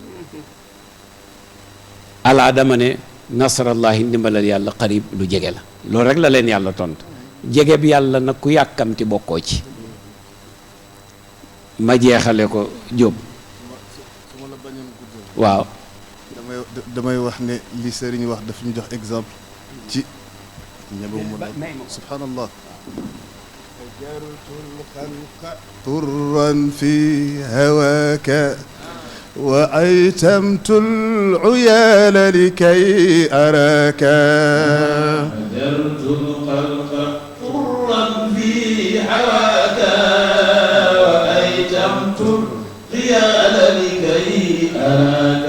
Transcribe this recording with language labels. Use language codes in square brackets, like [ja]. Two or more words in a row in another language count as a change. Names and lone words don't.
[wo] alaa dama ne nasrallahi ndimbalal yàlla qarib lu jege la loolu rek la leen yàlla tontu jege bi yàlla nag ku yàkkamti bokkoo ci ma jeexale ko Jóob waaw damay wax ne li sëriñ wax daf ñu jox exemple ci ñebe mu subhanallah [ar] طرا في هواك وأيتمت العيال لكي أراك هجرت الخلق طرا في هواك وأيتمت العيال لكي أراك